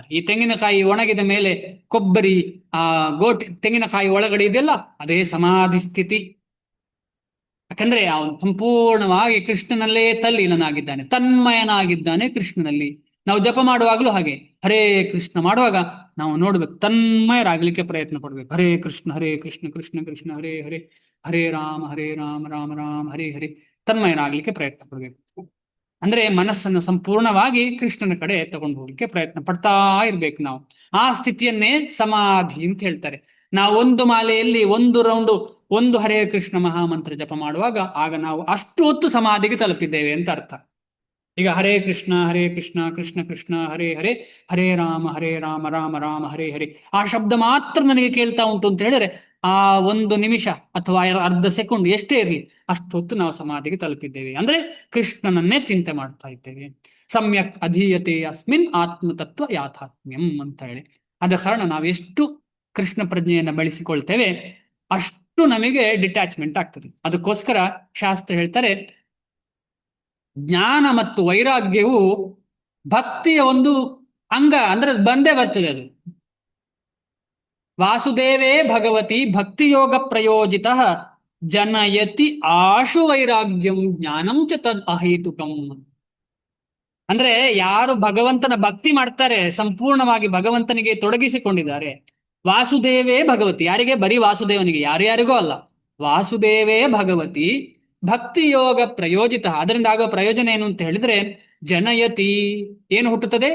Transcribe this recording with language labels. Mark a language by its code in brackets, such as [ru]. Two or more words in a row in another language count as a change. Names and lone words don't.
[kn] ಈ ತೆಂಗಿನಕಾಯಿ ಒಣಗಿದ ಮೇಲೆ ಕೊಬ್ಬರಿ, ತೆಂಗಿನಕಾಯಿ ಒಳಗಡೆ ಇದೆಯಲ್ಲ, ಅದೇ ಸಮಾಧಿ ಸ್ಥಿತಿ. ಯಾಕಂದ್ರೆ ಅವನು ಸಂಪೂರ್ಣವಾಗಿ ಕೃಷ್ಣನಲ್ಲೇ ತಲ್ಲೀನನಾಗಿದ್ದಾನೆ, ತನ್ಮಯನಾಗಿದ್ದಾನೆ ಕೃಷ್ಣನಲ್ಲಿ. ನಾವು ಜಪ ಮಾಡುವಾಗಲೂ ಹಾಗೆ, ಹರೇ ಕೃಷ್ಣ ಮಾಡುವಾಗ ನಾವು ನೋಡ್ಬೇಕು, ತನ್ಮಯರಾಗ್ಲಿಕ್ಕೆ ಪ್ರಯತ್ನ ಪಡ್ಬೇಕು. [sa] ಹರೇ ಕೃಷ್ಣ ಕೃಷ್ಣ ಕೃಷ್ಣ ಹರೇ ಹರೇ, ಹರೇ ರಾಮ ರಾಮ ರಾಮ ಹರೇ ಹರೇ, [kn] ತನ್ಮಯರಾಗ್ಲಿಕ್ಕೆ ಪ್ರಯತ್ನ ಪಡ್ಬೇಕು. ಅಂದ್ರೆ ಮನಸ್ಸನ್ನು ಸಂಪೂರ್ಣವಾಗಿ ಕೃಷ್ಣನ ಕಡೆ ತಗೊಂಡು ಹೋಗ್ಲಿಕ್ಕೆ ಪ್ರಯತ್ನ ಪಡ್ತಾ ಇರ್ಬೇಕು ನಾವು. ಆ ಸ್ಥಿತಿಯನ್ನೇ ಸಮಾಧಿ ಅಂತ ಹೇಳ್ತಾರೆ. ನಾವು ಒಂದು ಮಾಲೆಯಲ್ಲಿ ಒಂದು ರೌಂಡು ಒಂದು ಹರೇ ಕೃಷ್ಣ ಮಹಾಮಂತ್ರ ಜಪ ಮಾಡುವಾಗ ಆಗ ನಾವು ಅಷ್ಟು ಹೊತ್ತು ಸಮಾಧಿಗೆ ತಲುಪಿದ್ದೇವೆ ಅಂತ ಅರ್ಥ. [sa] ಈಗ ಹರೇ ಕೃಷ್ಣ ಕೃಷ್ಣ ಕೃಷ್ಣ ಹರೇ ಹರೇ, ಹರೇ ರಾಮ ರಾಮ ರಾಮ ಹರೇ ಹರೇ, [kn] ಆ ಶಬ್ದ ಮಾತ್ರ ನನಗೆ ಕೇಳ್ತಾ ಉಂಟು ಅಂತ ಹೇಳಿದ್ರೆ ಆ ಒಂದು ನಿಮಿಷ ಅಥವಾ ಅರ್ಧ ಸೆಕೆಂಡ್ ಎಷ್ಟೇ ಇರಲಿ, ಅಷ್ಟು ಹೊತ್ತು ನಾವು ಸಮಾಧಿಗೆ ತಲುಪಿದ್ದೇವೆ. ಅಂದ್ರೆ ಕೃಷ್ಣನನ್ನೇ ಚಿಂತೆ ಮಾಡ್ತಾ ಇದ್ದೇವೆ. [sa] ಸಮ್ಯಕ್ ಅಧೀಯತೆ ಅಸ್ಮಿನ್ ಆತ್ಮತತ್ವ ಯಾಥಾತ್ಮ್ಯಂ [kn] ಅಂತ ಹೇಳಿ. ಆದ ಕಾರಣ ನಾವು ಎಷ್ಟು ಕೃಷ್ಣ ಪ್ರಜ್ಞೆಯನ್ನು ಬೆಳೆಸಿಕೊಳ್ತೇವೆ ಅಷ್ಟು ನಮಗೆ ಡಿಟ್ಯಾಚ್ಮೆಂಟ್ ಆಗ್ತದೆ. ಅದಕ್ಕೋಸ್ಕರ ಶಾಸ್ತ್ರ ಹೇಳ್ತಾರೆ, ಜ್ಞಾನ ಮತ್ತು ವೈರಾಗ್ಯವು ಭಕ್ತಿಯ ಒಂದು ಅಂಗ, ಅಂದ್ರೆ ಬಂದೇ ಬರ್ತದೆ. [sa] ಅದು ವಾಸುದೇವೇ ಭಗವತಿ ಭಕ್ತಿಯೋಗ ಪ್ರಯೋಜಿತ ಜನಯತಿ ಆಶು ವೈರಾಗ್ಯಂ ಜ್ಞಾನಂ ಚ ತದ್ ಅಹೇತುಕಂ. [kn] ಅಂದ್ರೆ ಯಾರು ಭಗವಂತನ ಭಕ್ತಿ ಮಾಡ್ತಾರೆ, ಸಂಪೂರ್ಣವಾಗಿ ಭಗವಂತನಿಗೆ ತೊಡಗಿಸಿಕೊಂಡಿದ್ದಾರೆ, [sa] ವಾಸುದೇವೇ ಭಗವತಿ, [kn] ಯಾರಿಗೆ? ಬರೀ ವಾಸುದೇವನಿಗೆ, ಯಾರ್ಯಾರಿಗೂ ಅಲ್ಲ. [sa] ವಾಸುದೇವೇ ಭಗವತಿ ಭಕ್ತಿ ಯೋಗ ಪ್ರಯೋಜಿತ. [kn] ಅದರಿಂದ ಆಗುವ ಪ್ರಯೋಜನ ಏನು ಅಂತ ಹೇಳಿದ್ರೆ, ಜನಯತಿ, ಏನು ಹುಟ್ಟುತ್ತದೆ?